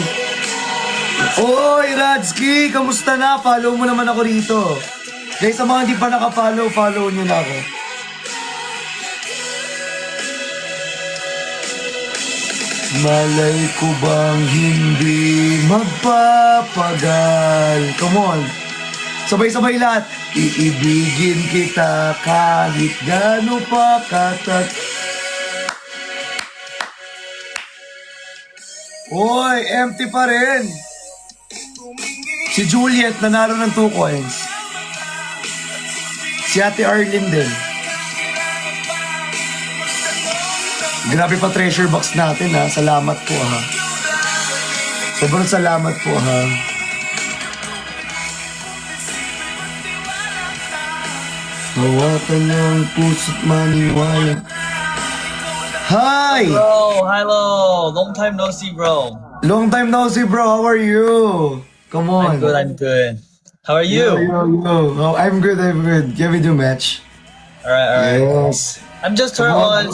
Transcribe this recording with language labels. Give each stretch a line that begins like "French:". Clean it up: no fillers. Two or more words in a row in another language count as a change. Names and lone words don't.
Filipino: Oy, Radski! Kamusta na? Follow mo naman ako rito. Guys, sa mga hindi pa naka-follow, follow nyo na ako. Malay ko bang hindi magpapagal?
English: Come on.
Filipino: Sabay-sabay lahat. Iibigin kita kahit gaano pa katat. Oy, empty pa rin. Si Juliet nanalo ng 2 coins. Si Ate Arlene din. Grabe pa
English: treasure box
Filipino: natin ha. Salamat po ha. Sobrang salamat po ha. Hawakan ng puso't maniwala. Hi!
English: Bro, hello. Long time no see, bro. Long time no see, bro. How are you? Come on. I'm good, I'm good. How are Yo, you? yo, yo. Oh, I'm good, I'm good. Can we do match? Alright. Yes. I'm just turned Come on,